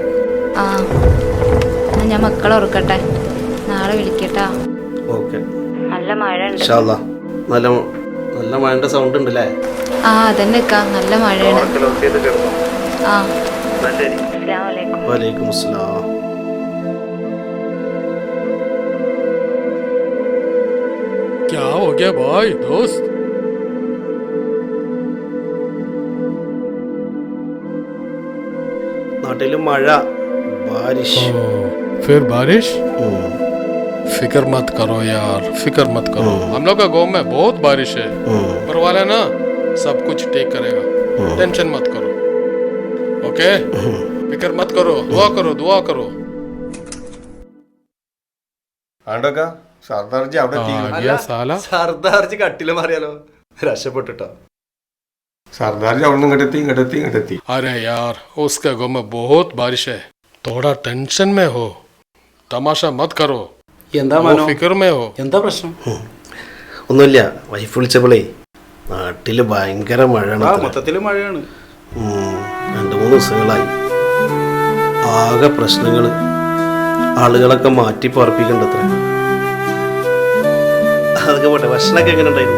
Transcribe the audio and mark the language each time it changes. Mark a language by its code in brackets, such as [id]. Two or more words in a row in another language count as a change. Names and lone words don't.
[ml] ആ എന്നാ ഞാൻ മക്കളെ ഉറക്കട്ടെ, നാളെ വിളിക്കട്ടാ. ഓക്കെ. നല്ല മഴ ഉണ്ട്. [ar] إن شاء الله. [ml] നല്ല നല്ല മഴയുടെ സൗണ്ട് ഉണ്ടല്ലേ? ആ അതന്നെ നല്ല മഴയാണ്. ആ [ar] السلام عليكم. وعليكم السلام. [hi] क्या हो गया भाई दोस्त? [ml] നാട്ടിലും മഴ, ബാരിഷ്. [hi] फिर बारिश? फिक्र मत करो यार, फिक्र मत करो. हम लोग का गांव में बहुत बारिश है. ऊपर वाला ना सब कुछ ठीक करेगा. टेंशन मत करो. ओके? फिक्र मत करो, दुआ करो, दुआ करो. [ml] ആണ്ടോക്ക സർദാർജി അവിടെ आ എത്തിയിരിക്കുന്നു. [hi] गया साला. [ml] സർദാർജി കട്ടില് മാറിയാലോ, രക്ഷപ്പെട്ടിട്ടോ. സർദാർജി അവിടെ നിന്ന് ഇങ്ങോട്ടെത്തി. [hi] अरे यार उसके गांव में बहुत बारिश है. थोड़ा टेंशन में हो, तमाशा मत करो. [ml] എന്താ [hi] वो [ml] മനോ, [hi] फिक्र में हो. [ml] എന്താ പ്രശ്നം? ഒന്നുമില്ല, വൈഫ് വിളിച്ചപ്പോളേ നാട്ടില് ഭയങ്കര മഴയാണ്. ആ മൊത്തത്തില് മഴയാണ്. 2-3 ദിവസങ്ങളായി. ആകെ പ്രശ്നങ്ങള്, ആളുകളൊക്കെ മാറ്റി പാർപ്പിക്കണ്ടത്ര. അതൊക്കെ പോട്ടെ, ഭക്ഷണമൊക്കെ എങ്ങനെ ഉണ്ടായിരുന്നു?